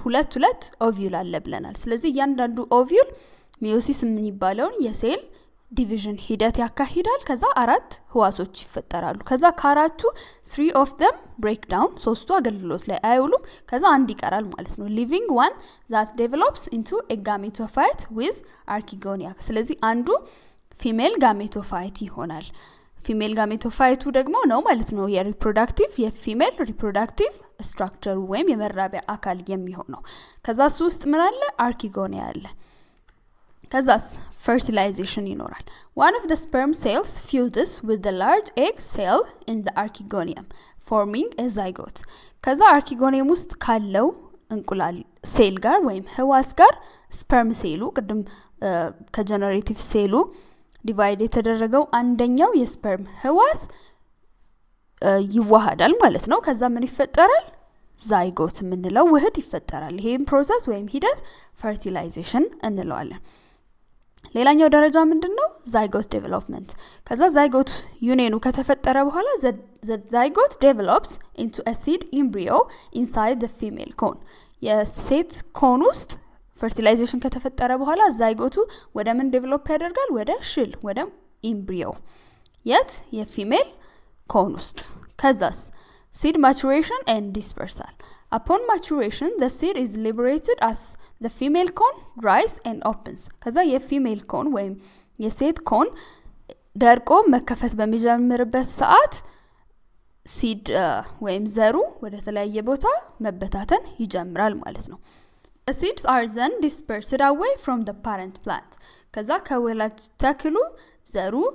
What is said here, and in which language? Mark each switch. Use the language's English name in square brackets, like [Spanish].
[Amharic] ሁለት ኦቪዩል አለ ብለናል። ስለዚህ እያንዳንዱ ኦቪዩል ሚዮሲስ ምን ይባለውን የሴል ዲቪዥን ሂደት ያካሂዳል። ከዛ 4 ህዋሶች ይፈጠራሉ። ከዛ ከአራቱ [English] 3 of them break down [Amharic] ሶስቱ አገልግሎት ላይ አይውሉም። ከዛ አንድ ይቀራል ማለት ነው [English] living one that develops into a gametophyte with archegonia። [Amharic] ስለዚህ አንዱ ፊሜል ጋሜቶፋይት ይሆናል። ፊሜል ጋሜቶፋይቱ ደግሞ ነው ማለት ነው የፊሜል ሪፕሮዳክቲቭ ስትራክቸር ወይም የመራቢያ አካል የሚሆነው። ከዛ ውስጥ ምን አለ? አርኪጎኒያ አለ። ከዛስ fertilization ይኖራል። [English] One of the sperm cells fuses with the large egg cell in the archegonium forming a zygote. [Amharic] ከዛ አርኪጎኒየም ውስጥ ካለው እንቁላል ሴል ጋር ወይም ህዋስ ጋር ስፐርም ሴሉ ቅድም ከጀነሬቲቭ ሴሉ ዲቫይድ የተደረገው አንደኛው የስፐርም ህዋስ ይዋሃዳል ማለት ነው። ከዛ ምን ይፈጠራል? ዛይጎት የምንለው ውህድ ይፈጠራል። ይሄን ፕሮሰስ ወይም ሂደት fertilization እንለዋለን። ሌላኛው ደረጃ ምንድነው? [English] zygote development። [Amharic] ከዛ zygote ዩኒየኑ ከተፈጠረ በኋላ [English] the zygote develops into a seed embryo inside the female cone. [Amharic] የሴት ኮን ውስጥ fertilization ከተፈጠረ በኋላ ዛይጎቱ ወደ ምን ዴቨሎፕ ያደርጋል? ወደ ሽል ወደ ኤምብሪዮ የት የፊሜል ኮን ውስጥ። ከዛስ [English] seed maturation and dispersal. Upon maturation, the seed is liberated as the female cone dries and opens. [Amharic] ከዛ የፊሜል ኮን ወይም የሴት ኮን ደርቆ መከፈት በሚጀምርበት ሰዓት ሲድ ወይም ዘሩ ወደ ተለያየ ቦታ መበታተን ይጀምራል ማለት ነው። [English] The seeds are then dispersed away from the parent plant. [Amharic] ከዛ ከወላጅ ተክሉ ዘሩ